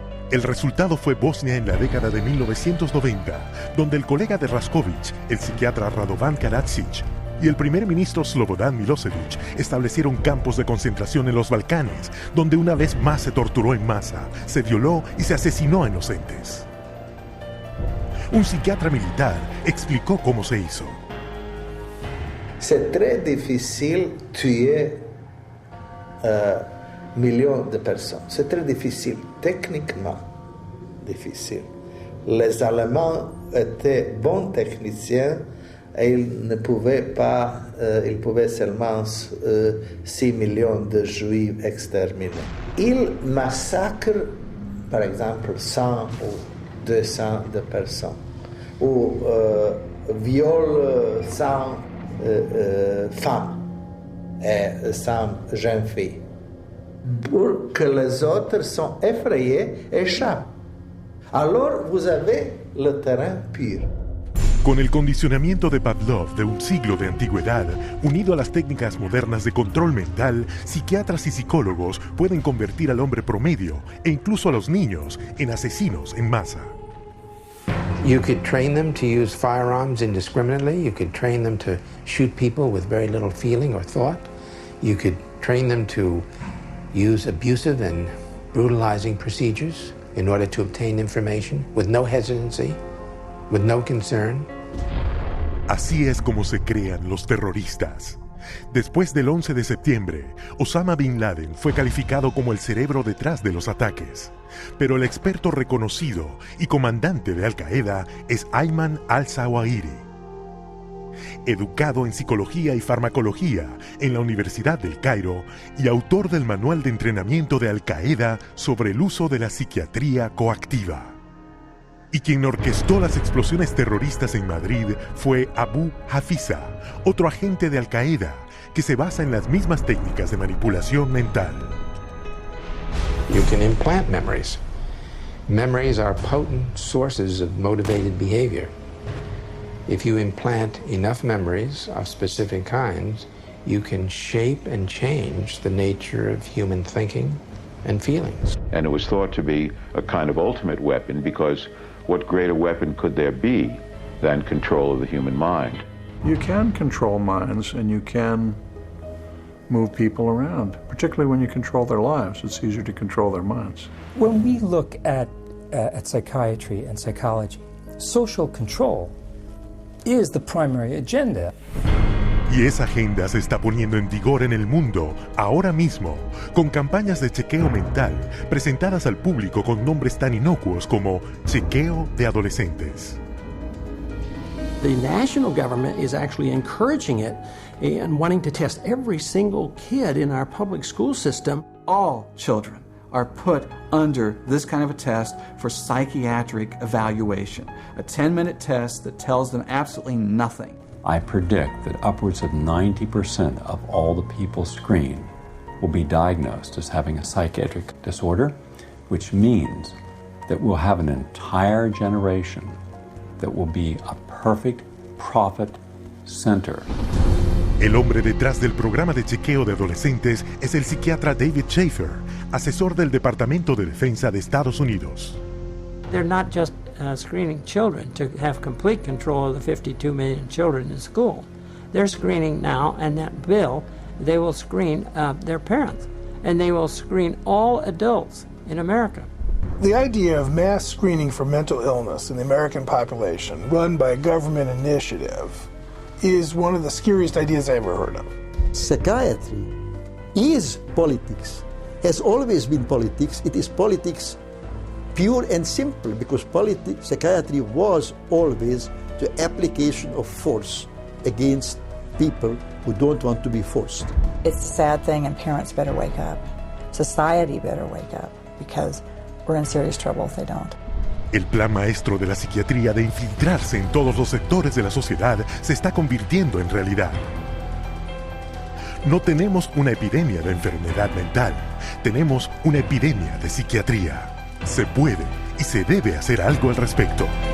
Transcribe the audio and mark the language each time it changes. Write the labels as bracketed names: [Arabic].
[Spanish] El resultado fue Bosnia en la década de 1990, donde el colega de Raskovic, el psiquiatra Radovan Karadzic, y el primer ministro Slobodan Milosevic establecieron campos de concentración en los Balcanes, donde una vez más se torturó en masa, se violó y se asesinó a inocentes. Un psiquiatra militar explicó cómo se hizo. [French] C'est très difficile tuer millions de personnes. C'est très difficile, techniquement difficile. Les Allemands étaient bons techniciens et ils ne pouvaient pas, ils pouvaient seulement 6 millions de Juifs exterminés. Ils massacrent, par exemple, 100 ou 200 de personnes, ou violent sans femme et sans jeune fille. Pour que les autres sont effrayés, échappent. Alors vous avez le terrain pur. [Spanish] Con el condicionamiento de Pavlov de un siglo de antigüedad, unido a las técnicas modernas de control mental, psiquiatras y psicólogos pueden convertir al hombre promedio, e incluso a los niños, en asesinos en masa. [English] You could train them to use firearms indiscriminately. You could train them to shoot people with very little feeling or thought. You could train them to use abusive and brutalizing procedures in order to obtain information with no hesitancy, with no concern. [Spanish] Así es como se crean los terroristas. Después del 11 de septiembre, Osama Bin Laden fue calificado como el cerebro detrás de los ataques. Pero el experto reconocido y comandante de Al-Qaeda es Ayman al-Zawahiri. Educado en psicología y farmacología en la Universidad del Cairo y autor del manual de entrenamiento de Al-Qaeda sobre el uso de la psiquiatría coactiva. Y quien orquestó las explosiones terroristas en Madrid fue Abu Hafiza, otro agente de Al-Qaeda, que se basa en las mismas técnicas de manipulación mental. [English] You can implant memories. Memories are potent sources of motivated behavior. If you implant enough memories of specific kinds, you can shape and change the nature of human thinking and feelings. And it was thought to be a kind of ultimate weapon because what greater weapon could there be than control of the human mind? You can control minds and you can move people around, particularly when you control their lives. It's easier to control their minds. When we look at psychiatry and psychology, social control is the primary agenda. [Spanish] Y esa agenda se está poniendo en vigor en el mundo ahora mismo, con campañas de chequeo mental presentadas al público con nombres tan inocuos como chequeo de adolescentes. [English] The national government is actually encouraging it and wanting to test every single kid in our public school system. All children are put under this kind of a test for psychiatric evaluation, a 10-minute test that tells them absolutely nothing. I predict that upwards of 90% of all the people screened will be diagnosed as having a psychiatric disorder, which means that we'll have an entire generation that will be a perfect profit center. [Spanish] El hombre detrás del programa de chequeo de adolescentes es el psiquiatra David Schaefer, asesor del Departamento de Defensa de Estados Unidos. [English] They're not just screening children to have complete control of the 52 million children in school. They're screening now, and that bill, they will screen their parents, and they will screen all adults in America. The idea of mass screening for mental illness in the American population, run by a government initiative, is one of the scariest ideas I ever heard of. Psychiatry is politics, has always been politics. It is politics pure and simple, because psychiatry was always the application of force against people who don't want to be forced. It's a sad thing, and parents better wake up. Society better wake up, because we're in serious trouble if they don't. [Spanish] El plan maestro de la psiquiatría de infiltrarse en todos los sectores de la sociedad se está convirtiendo en realidad. No tenemos una epidemia de enfermedad mental, tenemos una epidemia de psiquiatría. Se puede y se debe hacer algo al respecto.